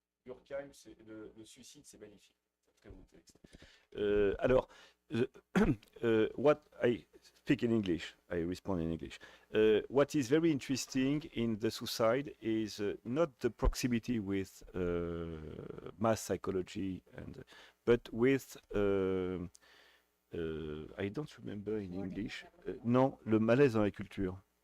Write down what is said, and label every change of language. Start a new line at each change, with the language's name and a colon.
French: Durkheim, le suicide, c'est magnifique. C'est un très beau texte. Alors,
English: what I speak in English, I respond in English. What is very interesting in the suicide is not the proximity with mass psychology, but with I don't remember in English.
French: Non, le malaise dans la culture.